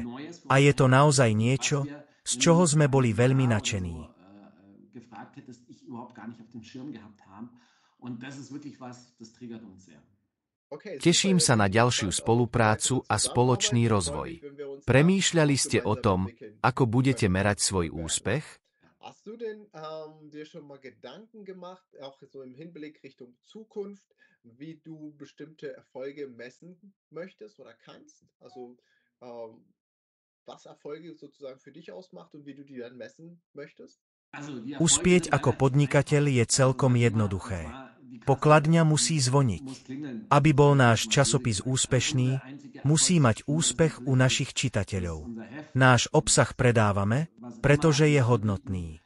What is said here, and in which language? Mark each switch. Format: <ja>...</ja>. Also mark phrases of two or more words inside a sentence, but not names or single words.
<sk>A je to naozaj niečo, z čoho sme boli veľmi nadšení. Teším sa na ďalšiu spoluprácu a spoločný rozvoj. Premýšľali ste o tom, ako budete merať svoj úspech?</sk> <de>Hast du denn dir schon mal Gedanken gemacht, auch so im Hinblick Richtung Zukunft, wie du bestimmte Erfolge messen möchtest oder kannst? Also was Erfolge sozusagen für dich ausmacht und wie du die dann messen möchtest?</de> <sk>Uspieť ako podnikateľ je celkom jednoduché. Pokladňa musí zvoniť. Aby bol náš časopis úspešný, musí mať úspech u našich čitateľov. Náš obsah predávame, pretože je hodnotný.</sk>